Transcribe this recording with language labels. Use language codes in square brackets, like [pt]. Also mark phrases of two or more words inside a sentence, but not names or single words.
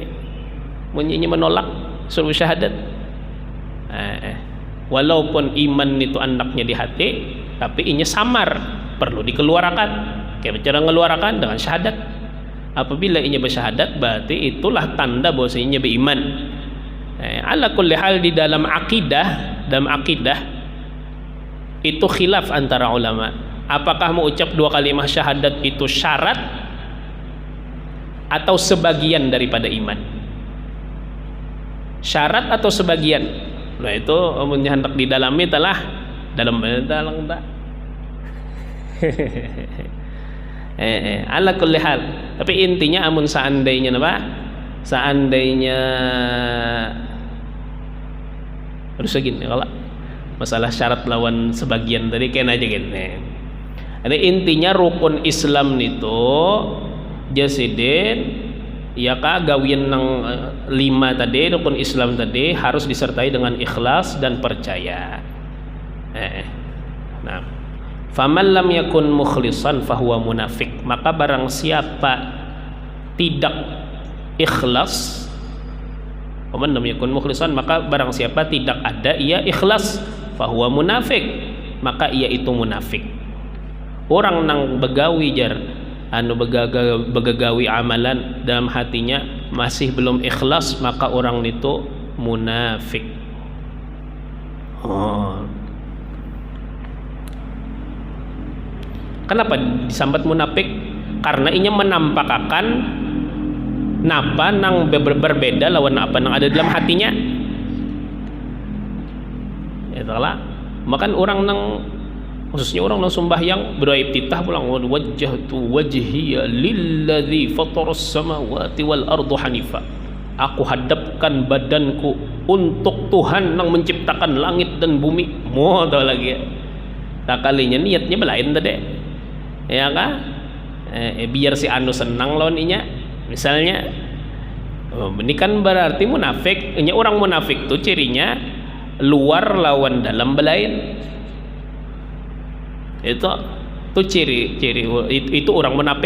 [id] Munyinya menolak suruh syahadat. Walaupun iman itu anaknya di hati, tapi inya samar, perlu dikeluarkan. Kayak cara mengeluarkan dengan syahadat. Apabila inya bersyahadat, berarti itulah tanda bahwa inya beriman. [ar] على كل حال, [id] di dalam akidah itu khilaf antara ulama. Apakah mengucap dua kalimah syahadat itu syarat atau sebagian daripada iman? Syarat atau sebagian? Nah itu hendak didalami telah dalam tak. [ar] على كل حال. [id] Tapi intinya amun seandainya apa? Seandainya harus segini, kalau masalah syarat lawan sebagian tadi kena aja gini. Ada intinya rukun Islam itu jasidin, ya kah, gawian nang 5 tadi, rukun Islam tadi harus disertai dengan ikhlas dan percaya. Nah, [ar] فمن لم يكن مخلصا فهو منافق. [id] Maka barang siapa tidak ikhlas, [ar] فمن لم يكن مخلصا, [id] maka barang siapa tidak ada ia ikhlas, [ar] فهو منافق, [id] maka ia itu munafik. Orang nang begawi jar, begagawi amalan, dalam hatinya masih belum ikhlas, maka orang itu munafik. Kenapa disambat munafik? Karena inya menampakkan napa nang berbeda lawan apa nang ada dalam hatinya. Itulah. Makan orang nang, khususnya orang nang sembahyang berdoa iftitah pulang, [ar] وجهت وجهي للذي فطر السماوات والأرض حنيفا. [id] Aku hadapkan badanku untuk Tuhan yang menciptakan langit dan bumi. Mau tahu lagi ya? Tak kalinya niatnya belain tadi. Ya kan? Biar si anu senang lawan inya. Misalnya, ini kan berarti munafik. Ini orang munafik tuh cirinya luar lawan dalam belain. Itu ciri itu orang munafik.